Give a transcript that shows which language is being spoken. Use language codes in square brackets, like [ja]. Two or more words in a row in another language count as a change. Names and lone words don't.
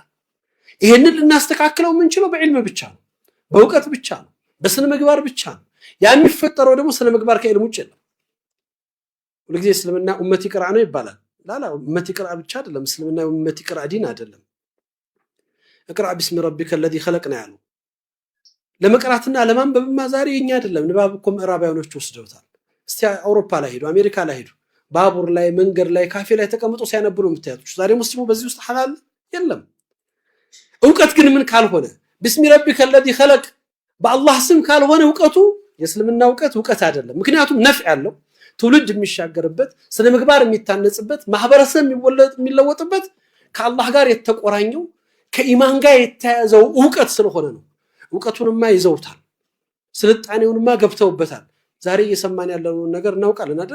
[am] ይሄንን ልናስተካክለው የምንችለው በዕልም ብቻ ነው፣ በእውቀት ብቻ ነው፣ በስነ ምግባር ብቻ ነው። ያ የሚፈጠረው ደግሞ ስነ ምግባር ከዕልም ውጭ የለም። ሁልጊዜ እስልምና [ar] أمة اقرأ [am] ነው ይባላል። ላላ [ar] أمة اقرأ [am] ብቻ አይደለም። እስልምና [ar] أمة اقرأ [am] ዲን አይደለም። [ar] اقرأ باسم ربك الذي خلق [am] ነው ያለው። ለመቅራትና ለማንበብማ ዛሬ የኛ አይደለም። ንባብ እኮ ምዕራባውያኖች ወስደውታል። እስቲ አውሮፓ ላይ ሄዱ፣ አሜሪካ ላይ ሄዱ፣ ባቡር ላይ መንገድ ላይ ካፌ ላይ ተቀምጦ ሲያነቡ ነው የምታዩት። ዛሬ ሙስሊሙ በዚህ ውስጥ ሐላል የለም። እውቀት ግን ምን ካልሆነ [ar] باسم ربك الذي خلق [am] በአላህ ስም ካልሆነ እውቀቱ የእስልምና እውቀት አይደለም። ምክንያቱም ነፍዕ ያለው ትውልድ የሚሻገርበት ስነ ምግባር የሚታነጽበት ማህበረሰብ የሚለወጥበት ከአላህ ጋር የተቆራኘው ከኢማን ጋር የተያዘው እውቀት ስለሆነ ነው። እውቀቱንማ ይዘውታል፣ ስልጣኔውንማ ገብተውበታል። ዛሬ እየሰማን ያለውን ነገር እናውቃለን አይደል?